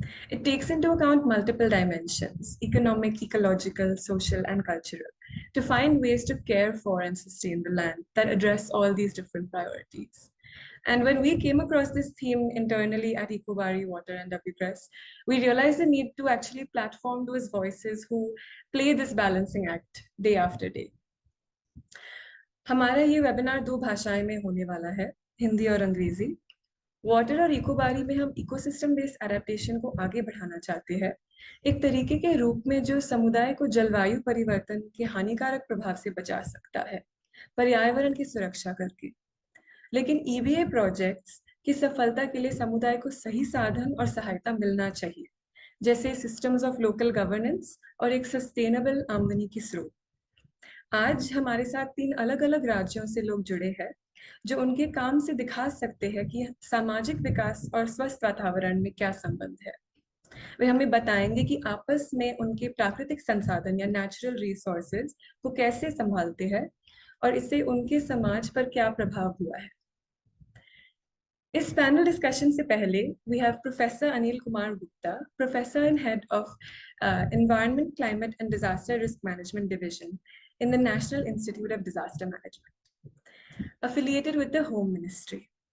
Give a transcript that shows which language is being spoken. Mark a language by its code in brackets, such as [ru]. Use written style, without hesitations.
[en] It takes into account multiple dimensions, economic, ecological, social, and cultural, to find ways to care for and sustain the land that address all these different priorities. And when we came across this theme internally at EcoBari, Water, and WPress, we realized the need to actually platform those voices who play this balancing act day after day. [hi] हमारा ये webinar 2 भाषाएं में होने वाला है, हिंदी और अंग्रेजी। Water और इकोबारी में हम [en] ecosystem based adaptation [hi] को आगे बढ़ाना चाहते हैं, एक तरीके के रूप में जो समुदाय को जलवायु परिवर्तन के हानिकारक प्रभाव से बचा सकता है, पर्यावरण की सुरक्षा करके। लेकिन ईबीए प्रोजेक्ट्स की सफलता के लिए समुदाय को सही साधन और सहायता मिलना चाहिए, जैसे [en] systems of local governance [hi] और एक सस्टेनेबल आमदनी की स्रोत। आज हमारे साथ 3 अलग-अलग राज्यों से लोग जुड़े हैं, जो उनके काम से दिखा सकते हैं कि सामाजिक विकास और स्वस्थ वातावरण में क्या संबंध है। वे हमें बताएंगे कि आपस में उनके प्राकृतिक संसाधन या नेचुरल रिसोर्सेज को कैसे संभालते हैं और इससे उनके समाज पर क्या प्रभाव हुआ है। इस पैनल डिस्कशन से पहले [en] we have Professor Anil Kumar Gupta, Professor and Head of Environment, Climate and Disaster Risk Management Division in the National Institute of Disaster Management, affiliated with the Home Ministry.